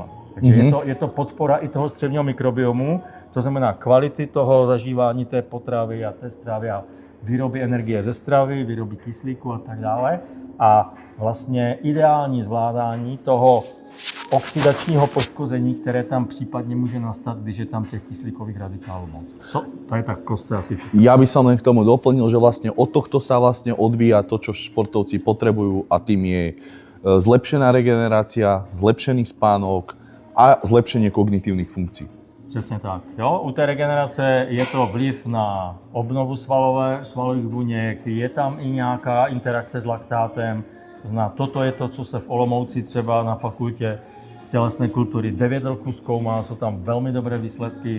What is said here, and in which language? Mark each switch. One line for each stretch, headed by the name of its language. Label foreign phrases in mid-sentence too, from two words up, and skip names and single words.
Czech: Takže je to podpora i toho střevního mikrobiomu, to znamená kvality toho zažívání té potravy a té stravy a výroby energie ze stravy, výroby kyslíku a tak dále. A vlastně ideální zvládání toho oxidačního poškození, které tam případně může nastat, když je tam těch kyslíkových radikálů moc. To je tak kostce asi všetko.
Slovak: Ja by som len k tomu doplnil, že vlastne od tohto sa vlastne odvíja to, čo športovci potrebujú a tým je zlepšená regenerácia, zlepšený spánok a zlepšenie kognitívnych funkcií.
Czech: Přesně tak. Jo, u té regenerace je to vliv na obnovu svalových buněk, je tam i nějaká interakce s laktátem. Toto je to, co se v Olomouci třeba na fakultě tělesné kultury 9 roků zkoumá, jsou tam velmi dobré výsledky.